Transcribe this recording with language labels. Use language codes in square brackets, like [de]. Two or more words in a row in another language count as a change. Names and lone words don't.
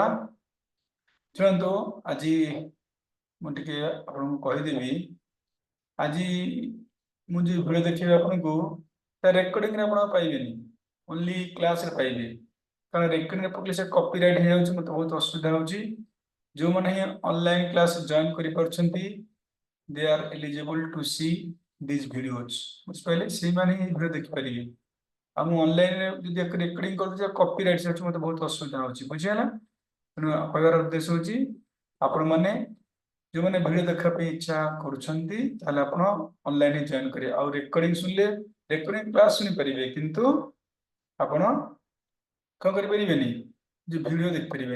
[or] ଶୁଣନ୍ତୁ, ଆଜି ମୁଁ ଟିକେ ଆପଣଙ୍କୁ କହିଦେବି, ଆଜି ମୁଁ ଯୋଉ ଭିଡ଼ିଓ ଦେଖେଇବି ଆପଣଙ୍କୁ, ତା ରେକର୍ଡିଂରେ ଆପଣ ପାଇବେନି, ଓନ୍ଲି କ୍ଲାସରେ ପାଇବେ। କାରଣ ରେକର୍ଡିଂରେ ପକେଇଲେ ସେ କପିରାଇଟ୍ ହେଇଯାଉଛି, ମୋତେ ବହୁତ ଅସୁବିଧା ହେଉଛି। ଯେଉଁମାନେ ହିଁ [en] online class join [or] କରିପାରୁଛନ୍ତି, [en] they are eligible to see these videos, [or] ବୁଝିପାରିଲେ? ସେଇମାନେ ହିଁ ଭିଡ଼ିଓ ଦେଖିପାରିବେ। ଆଉ ମୁଁ ଅନଲାଇନରେ ଯଦି ରେକର୍ଡିଂ କରୁଛି, କପିରାଇଟ୍ ଅଛି, ମୋତେ ବହୁତ ଅସୁବିଧା ହେଉଛି, ବୁଝିହେଲା? ତେଣୁ କହିବାର ଉଦ୍ଦେଶ୍ୟ ହେଉଛି, ଆପଣମାନେ ଯେଉଁମାନେ ଭିଡ଼ିଓ ଦେଖିବା ପାଇଁ ଇଚ୍ଛା କରୁଛନ୍ତି, ତାହେଲେ ଆପଣ ଅନଲାଇନରେ ଜଏନ୍ କରିବେ। ଆଉ ରେକର୍ଡିଂ ଶୁଣିଲେ [en] recording class [or] ଶୁଣିପାରିବେ, କିନ୍ତୁ ଆପଣ କ'ଣ କରିପାରିବେନି, ଯେ ଭିଡ଼ିଓ ଦେଖିପାରିବେନି।